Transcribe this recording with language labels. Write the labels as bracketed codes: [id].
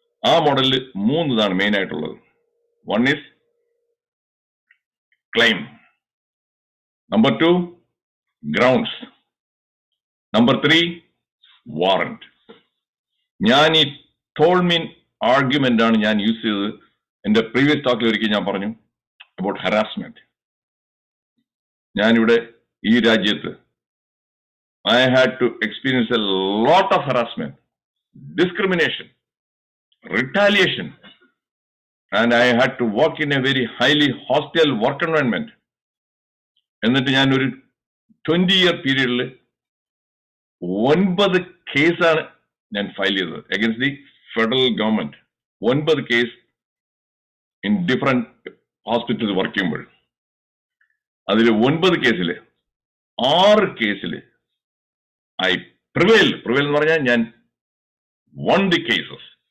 [ml] ആ മോഡലിൽ 3 ഇതാണ് മെയിൻ ആയിട്ടുള്ളത്. [en] one is claim, [ml] number 2 grounds, number 3 warrant. ഞാൻ ഈ ടോൾമിൻ ആർഗ്യുമെന്റ് ആണ് ഞാൻ യൂസ് ചെയ്തത്. എന്റെ പ്രീവിയസ് ടോക്കിൽ ഒരിക്കൽ ഞാൻ പറഞ്ഞു അബൌട്ട് ഹറാസ്മെന്റ്. ഞാനിവിടെ ഈ രാജ്യത്ത് [en] I had to experience a lot of harassment, discrimination, retaliation, and I had to work in a very highly hostile work environment. [ml] എന്നിട്ട് ഞാൻ ഒരു 20-year പീരീഡിൽ 9 കേസാണ് ഞാൻ ഫയൽ ചെയ്തത് [en] Against the federal government. [ml] 9 case in different hospitals work ചെയ്യുമ്പോൾ അതിൽ 9 കേസിൽ 6 കേസിൽ [en] I prevail [ml] എന്ന് പറഞ്ഞാൽ ഞാൻ [en] Won the cases.